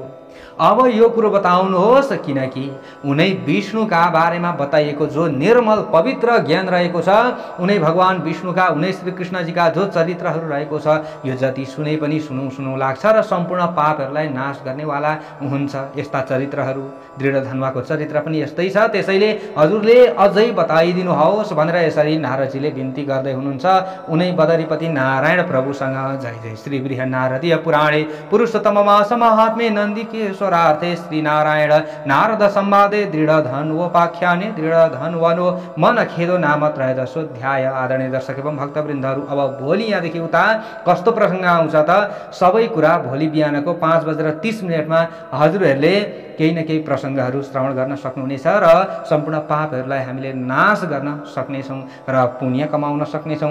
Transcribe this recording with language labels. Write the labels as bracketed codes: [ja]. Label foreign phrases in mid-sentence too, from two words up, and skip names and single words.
[ne] अब यो कुरो बताउनुहोस्, किनकि उनै विष्णुका बारेमा बताइएको जो निर्मल पवित्र ज्ञान रहेको छ, उनै भगवान विष्णुका, उनै श्री कृष्णजीका जो चरित्रहरू रहेको छ, यो जति सुने पनि सुनौ लाग्छ र सम्पूर्ण पापहरूलाई नाश गर्नेवाला हुन्छ। यस्ता चरित्रहरू, दृढधन्वाको चरित्र पनि यस्तै छ। त्यसैले हजुरले अझै बताइदिनुहोस् भनेर यसरी नारदजीले बिन्ती गर्दै हुनुहुन्छ उनै बदरीपति नारायण प्रभुसँग। [sa] जय जय श्री बृहन्नारदीय पुराणे पुरुषोत्तममास महात्म्ये नन्दिकेश्वरार्थे श्री नारायण नारद संवादे दृढधन्वोपाख्याने दृढधन्वनो मन खेदो नाम त्रयोदशोऽध्याय। [ne] आदरणीय दर्शक एवं भक्तवृन्दहरू, अब भोलि यहाँदेखि उता कस्तो प्रसङ्ग आउँछ त सबै कुरा भोलि बिहानको 5:30 हजुरहरूले केही न केही प्रसङ्गहरू श्रवण गर्न सक्नुहुनेछ र सम्पूर्ण पापहरूलाई हामीले नाश गर्न सक्नेछौँ र पुण्य कमाउन सक्नेछौँ।